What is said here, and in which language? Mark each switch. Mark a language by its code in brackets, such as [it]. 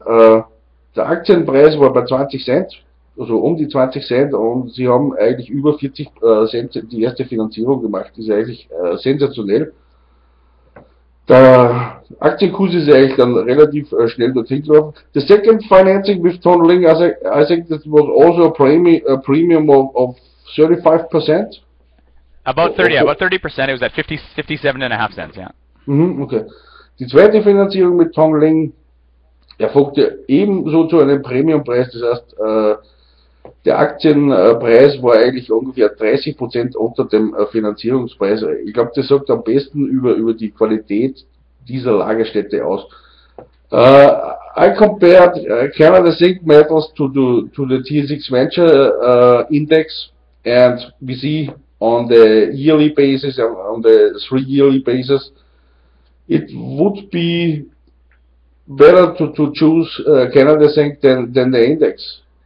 [de] Der Aktienpreis war bei 20 Cent, also um die 20 Cent, und sie haben eigentlich über 40 Cent die erste Finanzierung gemacht. Das ist eigentlich sensationell. Der Aktienkurs ist eigentlich dann relativ schnell dorthin gelaufen. [en] The second financing with Tongling, I think that was also a premium of 35%. About 30%. It was at 57.5 cents, yeah. Okay. [de] Die zweite Finanzierung mit Tongling erfolgte ebenso zu einem Premiumpreis. Das heißt, der Aktienpreis war eigentlich ungefähr 30% unter dem Finanzierungspreis. Ich glaube, das sagt am besten über die Qualität dieser Lagerstätte aus. [en] I compared Canada Zinc Metals to the TSX Venture Index, and we see on the yearly basis, on the 3-yearly basis, it would be better to choose Canada Zinc than the index.